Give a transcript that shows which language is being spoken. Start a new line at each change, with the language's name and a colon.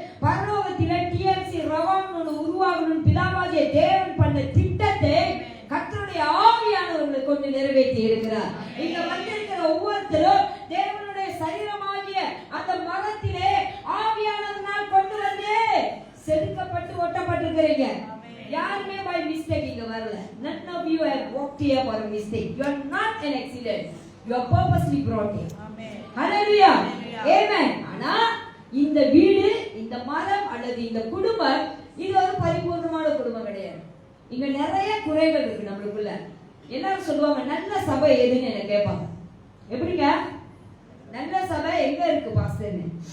Tamil: பரலோகத்தில TMC ரவாங்கணும் உருவாகணும் பிதாவாகிய தேவன் பண்ண திட்டத்தை கர்த்தருடைய ஆவியானவர்களை கொண்டு நிறைவேற்றி இருக்கிறார். இங்க வந்திருக்கிற ஒவ்வொருத்தரும் தேவனுடைய சரீரமாகிய அந்த மரத்திலே ஆவியானவரால் கொண்டு வந்து செதுக்கப்பட்டு ஒட்டப்பட்டிருக்கிறீங்க. யாருமே
English: by mistake
Tamil: இங்க வரல.
English: None of you have walked here for a mistake. You are not an accident. You are purposely brought here. Amen. Hallelujah. Amen.
Tamil: ஆனா இந்த வீடு, இந்த மரம் அல்லது இந்த குடும்பம் இது ஒரு பரிபூர்ணமான குடும்பம் கிடையாது. இங்க நிறைய குறைகள் இருக்கு நம்மளுக்குள்ள. எல்லாரும் சொல்லுவாங்க நல்ல சபை எதுன்னு என்ன கேட்பாங்க. எப்படிங்க நல்ல சபை எங்க இருக்கு பாஸ்டர்னு?